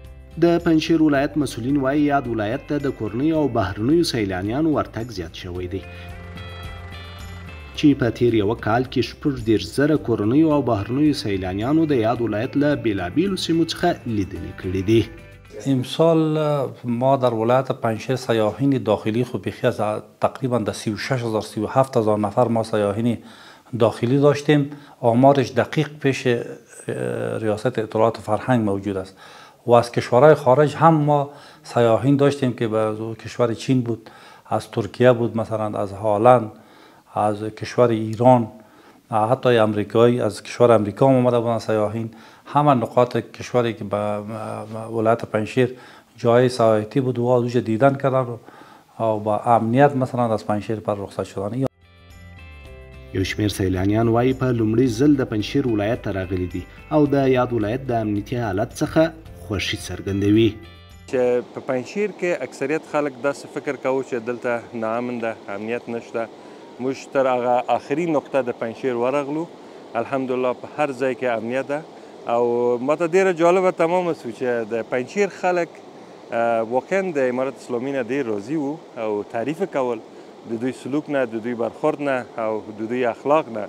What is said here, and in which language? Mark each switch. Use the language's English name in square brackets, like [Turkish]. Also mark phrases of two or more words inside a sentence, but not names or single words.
[Pashto] د پنجشیر ولایت مسؤلین وایي یاد ولایت ته د کورنیو او بهرنیو سیلانیانو ورتګ زیات شوی دی چې په تیر یو کال کې 14,000 کورنیو او بهرنیو سیلانیانو د یاد ولایت له بېلابېلو سیمو څخه لیدنې کړې دي. [Persian] امسال ما در ولایت پنجشیر سیاحین داخلی خود بیخی از تقریبا در 36,000 37,000 نفر ما سیاحین داخلی داشتیم. آمارش دقیق پیش ریاست اطلاعات و فرهنگ موجود است و از کشورهای خارج هم ما سیاحین داشتیم که به کشور چین بود، از ترکیه بود، مثلا از هلند، از کشور ایران، حتی امریکایی از کشور امریکا هم آمده بودن سیاحین. همه نقاط کشوری که به ولایت پنجشیر جای سیاحتی بود و از اونجا دیدن کردن و با امنیت مثلا از پنجشیر پر رخصت شدن. [Pashto] یو شمېر سیلانیان وایي په لومړي ځل د پنجشیر ولایت ته راغلي دي او د یاد ولایت د امنیتي حالت څخه خوښي څرګندوي. چې په پنجشیر کې اکثریت خلک داسې فکر کوي چې دلته ناامن ده، امنیت نشته. موږ تر هغه آخري نقطه د پنجشیر ورغلو، الحمدلله په هر ځای کې امنیت ده او ماته ډېره جالبه تمامه شو چې د پنجشیر خلک واقعا د امارت اسلامي نه ډېر راضي وو او تعریف کول د دوی سلوک نه، د دوی برخورد نه او د دوی اخلاق نه.